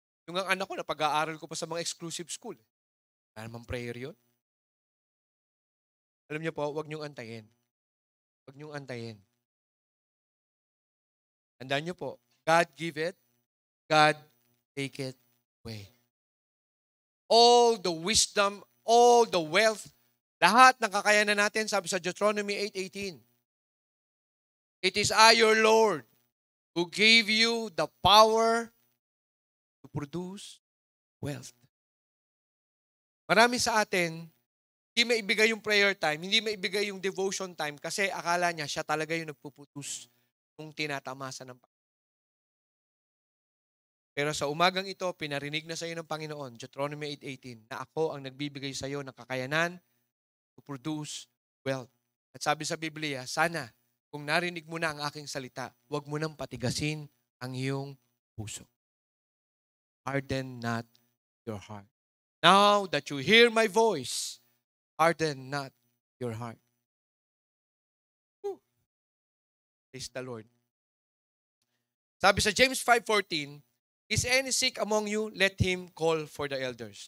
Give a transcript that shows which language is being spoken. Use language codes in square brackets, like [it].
[tl] Yung ang anak ko, napag-aaral ko pa sa mga exclusive school. Wala namang prayer yun. Alam niyo po, huwag niyong antayin. Huwag niyong antayin. [en] Tandaan niyo po, God give it, God take it away. All the wisdom, all the wealth, lahat ng kakayanan natin, sabi sa Deuteronomy 8:18, it is I, your Lord, who gave you the power to produce wealth. [tl] Marami sa atin, hindi maibigay yung prayer time, hindi maibigay yung devotion time kasi akala niya siya talaga yung nagpuputus nung tinatamasa ng Panginoon. Pero sa umagang ito, pinarinig na sa iyo ng Panginoon, Deuteronomy 8:18, na ako ang nagbibigay sa iyo ng kakayanan to produce wealth. At sabi sa Biblia, sana kung narinig mo na ang aking salita, huwag mo nang patigasin ang iyong puso. [en] Harden not your heart. Now that you hear my voice, harden not your heart. Whew. Praise the Lord. Sabi sa James 5:14, is any sick among you, let him call for the elders.